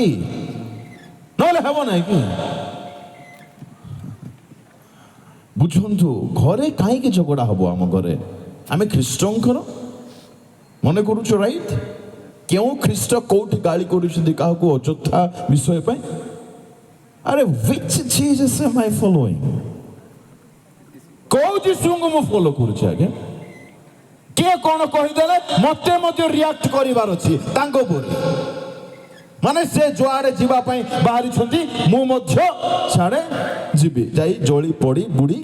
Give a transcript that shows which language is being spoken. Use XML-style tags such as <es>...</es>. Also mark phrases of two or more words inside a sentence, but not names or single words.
<or>ନହେଲେ ହେବ ନାହିଁ କି? ବୁଝନ୍ତୁ, ଘରେ କାହିଁକି ଝଗଡା ହବ? ଆମ ଘରେ ଆମେ ଖ୍ରୀଷ୍ଟଙ୍କର ମନେ କରୁଛୁ, ରାଇଟ୍? କେଉଁ ଖ୍ରୀଷ୍ଟ କୋଉଠି ଗାଳି କରୁଛନ୍ତି କାହାକୁ ଅଯଥା ବିଷୟ ପାଇଁ?</or> <en>ଆରେ which Jesus am I following?</en> <or>କୋଉ ଯୀଶୁଙ୍କୁ ମୁଁ ଫଲୋ କରୁଛି ଆଜ୍ଞା? କିଏ କଣ କହିଦେଲେ ମତେ ମଧ୍ୟ ରିଆକ୍ଟ କରିବାର ଅଛି ତାଙ୍କ ଉପରେ। ମାନେ ସେ ଯୁଆଡେ ଯିବା ପାଇଁ ବାହାରିଛନ୍ତି, ମୁଁ ମଧ୍ୟ ଛାଡେ ଯିବି, ଯାଇ ଜଳି ପଡି ବୁଡି।</or>